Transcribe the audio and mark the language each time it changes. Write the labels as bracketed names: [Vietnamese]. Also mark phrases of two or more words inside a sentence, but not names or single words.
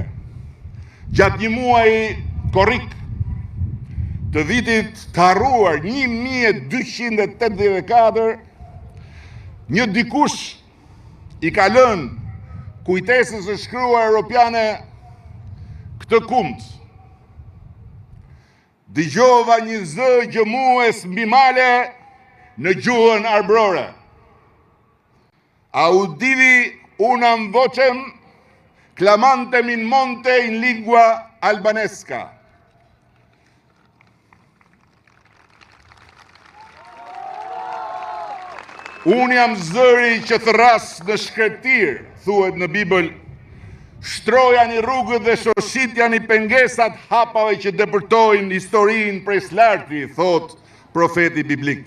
[Albanian] Gjatë një muaji korrik të vitit të harruar 1284, një dikush i ka lënë kujtesës së shkruar europiane këtë kumt. Dëgjova një zë gjëmues mbi male në gjuhën arbrore. [Latin] Audivi unam vocem clamantem in monte in lingua albanesca. [Albanian] Unë jam zëri që thras në shkretir, thuhet në Bibël, shtroja një rrugët dhe shoshitja një pengesat hapave që depërtojnë historinë prej slarti, thot profeti biblik.